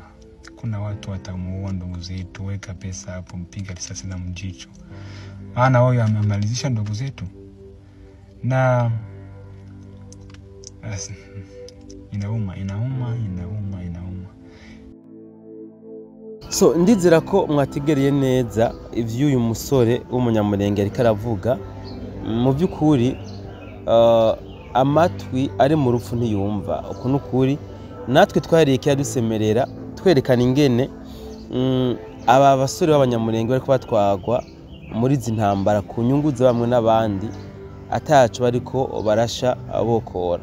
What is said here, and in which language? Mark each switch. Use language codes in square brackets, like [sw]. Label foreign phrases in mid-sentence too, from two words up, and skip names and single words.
[sw] Kuna watu watamuua ndugu zetu, weka pesa hapo, mpiga risasi na mjicho. Maana huyo amemalizisha ndugu zetu. Na inauma. [rn] So ndizera ko mwategereye neza ivy'uyu musore w'umunyamurenge ariko aravuga. Mu by'ukuri amatwi ari mu rupfu ntiyumva. Uko n'ukuri natwe twareke yadusemerera twerekana ingene aba basore b'abanyamurenge bariko batwagwa muri zintambara ku nyungu za bamwe n'abandi, atacu bariko barasha abokora.